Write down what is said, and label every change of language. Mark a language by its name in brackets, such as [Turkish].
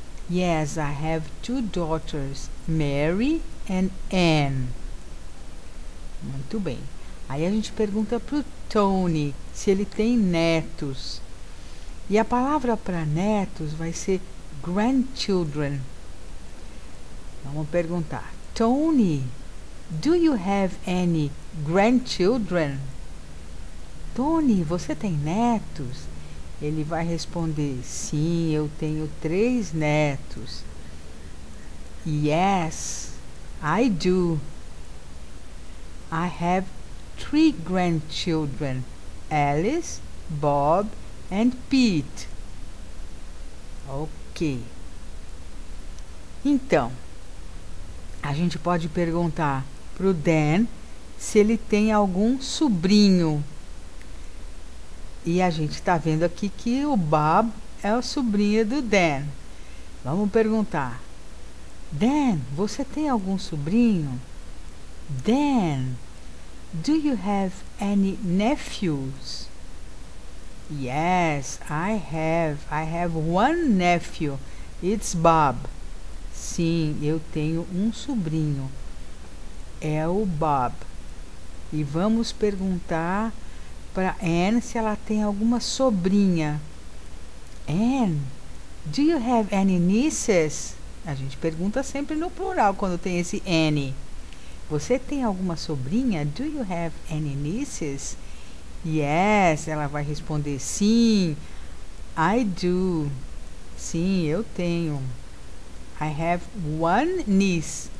[English] Yes, I have 2 daughters, Mary and Ann. [Portuguese] Muito bem. Aí a gente pergunta para o Tony se ele tem netos. E a palavra para netos vai ser grandchildren. Vamos perguntar: Tony, [English] do you have any grandchildren? [Portuguese] Tony, você tem netos? Ele vai responder: Sim, eu tenho 3 netos. [English] Yes, I do. I have 3 grandchildren, Alice, Bob and Pete. [Portuguese] Ok. Então, a gente pode perguntar para o Dan se ele tem algum sobrinho. E a gente está vendo aqui que o Bob é o sobrinho do Dan. Vamos perguntar. Dan, você tem algum sobrinho? [English] Dan, do you have any nephews? Yes, I have. I have one nephew. It's Bob. [Portuguese] Sim, eu tenho um sobrinho. É o Bob. E vamos perguntar para Anne se ela tem alguma sobrinha. [English] Anne, do you have any nieces? [Portuguese] A gente pergunta sempre no plural quando tem esse any. Você tem alguma sobrinha? [English] Do you have any nieces? Yes, [Portuguese] ela vai responder sim. [English] I do. [Portuguese] Sim, eu tenho. [English] I have one niece.